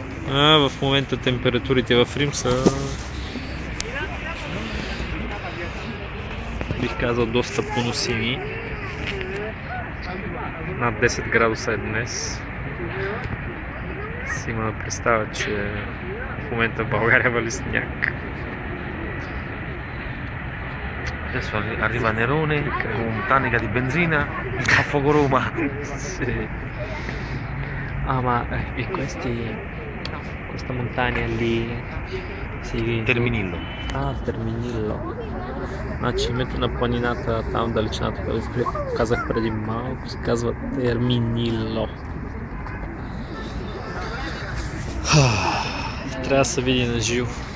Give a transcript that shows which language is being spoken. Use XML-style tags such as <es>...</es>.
<bg>В момента температурите в Рим са, бих казал, доста поносими. Над 10 градуса е днес. Си има представа, че в момента в България вали сняг.</bg> <it>Adesso arriva Nerone con tanica di benzina, a fuoco Roma. Sì. Ma e questa montagna lì si...</it> <bg>Терминилlo. Терминило. Значи името на планината там в далечината, която казах преди малко, се казва Терминило. Трябва да се види на живо.</bg>